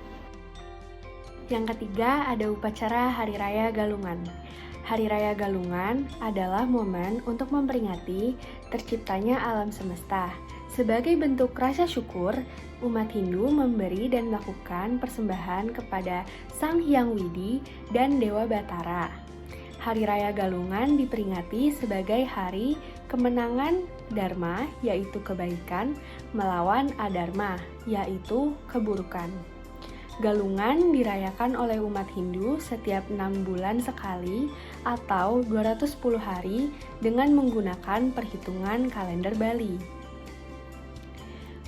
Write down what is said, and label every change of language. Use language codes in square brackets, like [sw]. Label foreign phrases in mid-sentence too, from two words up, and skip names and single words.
[id] Yang ketiga ada upacara Hari Raya Galungan. Hari Raya Galungan adalah momen untuk memperingati terciptanya alam semesta. Sebagai bentuk rasa syukur, umat Hindu memberi dan melakukan persembahan kepada Sang Hyang Widi dan Dewa Batara. Hari Raya Galungan diperingati sebagai hari kemenangan Dharma, yaitu kebaikan, melawan Adharma, yaitu keburukan. Galungan dirayakan oleh umat Hindu setiap 6 bulan sekali atau 210 hari dengan menggunakan perhitungan kalender Bali.